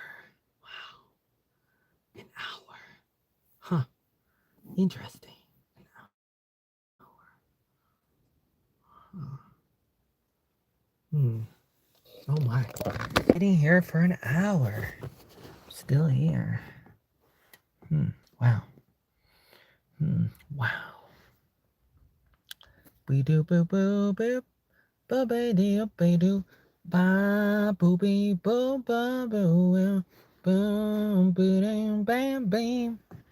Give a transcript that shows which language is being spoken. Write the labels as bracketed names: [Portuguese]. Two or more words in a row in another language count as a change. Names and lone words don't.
[English] Wow. An hour. Huh. Interesting. An hour. Huh. Hmm. Oh my. Sitting here for an hour. Still here. Wow. Wow. Bee doo boo boo boop. Ba ba dee ba doo. Ba boo bee boo ba boo. Boom boom bam bam.